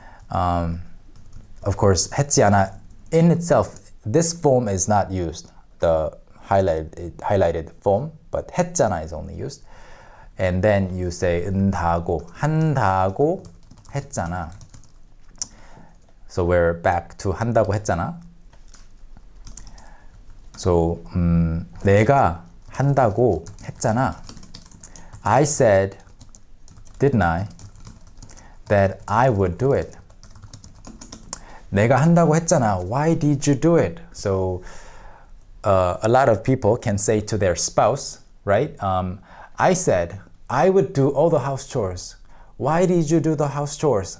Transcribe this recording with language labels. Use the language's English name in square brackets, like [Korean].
[English] Of course, [Korean] 했지 않아 [English] in itself, this form is not used, the highlighted form, but 했잖아 is only used. And then you say [Korean] 한다고, 한다고 했잖아. [English] So we're back to [Korean] 한다고 했잖아. So 내가 한다고 했잖아. [English] I said, didn't I, that I would do it. [Korean] 내가 한다고 했잖아. [English] Why did you do it? So a lot of people can say to their spouse, right? I said I would do all the house chores. Why did you do the house chores?